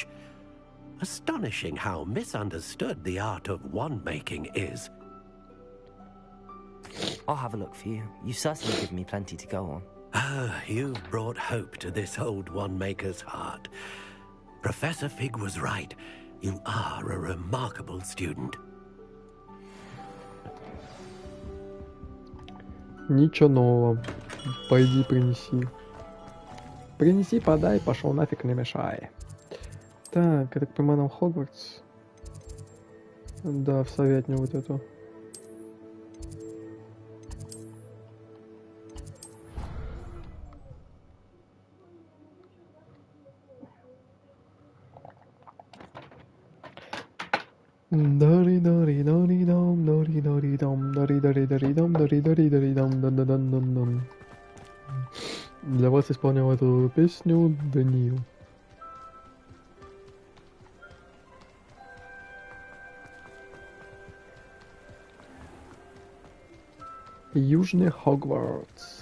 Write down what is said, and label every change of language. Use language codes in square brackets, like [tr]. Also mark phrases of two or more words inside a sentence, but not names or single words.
[en] Astonishing how misunderstood the art of wand-making is. I'll have a look for you. You've certainly given me plenty to go on. Ah, you've brought hope to this old wand-maker's heart. Professor Fig was right. You are a remarkable student. [ru] Ничего нового. Пойди принеси. Принеси, подай, пошел нафиг, не мешай. Так, я так понимаю, нам Хогвартс. Да, в советню вот эту. Дори дори дори дом, дори дори дом, дори дори дори дом, дори дори дори дом, дан дан дан дан дан. Для вас исполнял эту песню Даниил. Южный Хогвартс.